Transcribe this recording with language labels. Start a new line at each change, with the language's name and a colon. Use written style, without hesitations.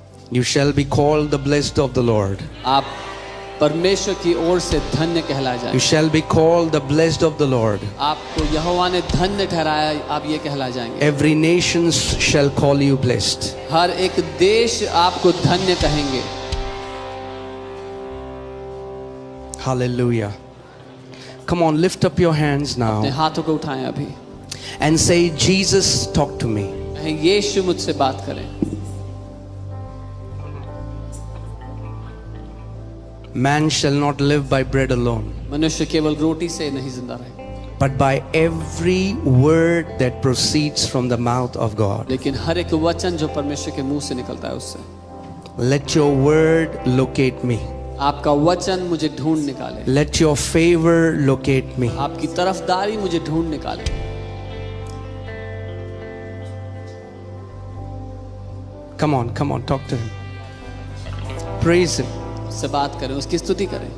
English: You shall be called the blessed of the Lord.
Hindi: आप परमेश्वर की ओर से धन्य कहलाए
English: You
Hindi: जाए।
English: shall be called the blessed of the Lord.
Hindi: आपको यहोवा ने धन्य ठहराया, आप ये कहलाए जाएंगे।
English: Every nation shall call you blessed.
Hindi: हर एक देश आपको धन्य कहेंगे।
English: Hallelujah. Come on, lift up your hands
Hindi: अपने
English: now
Hindi: हाथों को उठाएं अभी,
English: and say, Jesus, talk to me.
Hindi: कहें यीशु मुझसे बात करें।
English: Man shall not live by bread alone,
Hindi: मनुष्य केवल रोटी से नहीं जिंदा रहे,
English: but by every word that proceeds from the mouth of God.
Hindi: लेकिन हर एक वचन जो परमेश्वर के मुंह से निकलता है उससे।
English: Let your word locate me.
Hindi: आपका वचन मुझे ढूंढ निकाले,
English: Let your favor locate me.
Hindi: आपकी तरफदारी मुझे ढूंढ निकाले।
English: Come on, talk to him. Praise him,
Hindi: उससे बात करें, उसकी स्तुति करें,